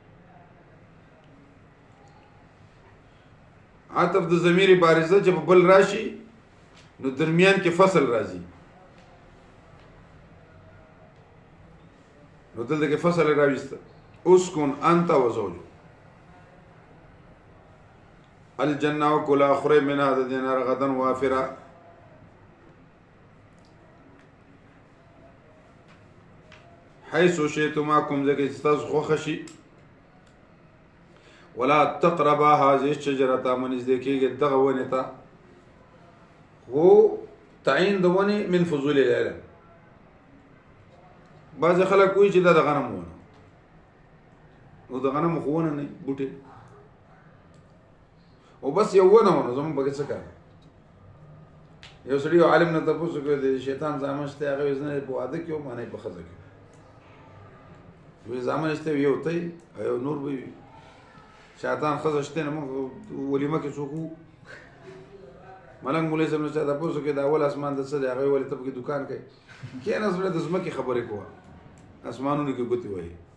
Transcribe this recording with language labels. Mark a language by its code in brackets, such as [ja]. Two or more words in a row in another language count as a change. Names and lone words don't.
[ps] عطف د ضمیر بارزه چې په بل راشي نو درمیان کې فصل راځي نو دلته کې فصل راویسته [ar] اسکن انت وزوجک الجنه وکلا [ps] خورئ منها د دې نه [ar] رغدا وافره حيث شئتما [ps] کوم ځای کې چې تاسو خوښه شي [ar] ولا تقربا هذه الشجرة من [ps] نږدې کېږئ دغه ونې ته. خو تعین د ونې [ar] من فضول العلم [ps] بعضې خلک وایي چې دا د غنم ونه نو د غنمو خو ونه نه بوټې او بس یو ونه ونه زموږ پکې څه کار یو سړي یو عالم نه تپوس وکړ د شیطان زامن شته هغه وایي زه نه په واده کې وم نه په ښځه کې وایي زامن شته یو تی او یو نور به وي شیطان ښځه شته نه موږ ولیمه کې څوک وو ملنګ مولوي صاحب نه چا تپوس وکړ د اول اسمان د څه دی هغه ولې ته پکې دوکان کوې کښېنه زړه د ځمکې خبرې کوه اسمانونو کې ګوتې وهي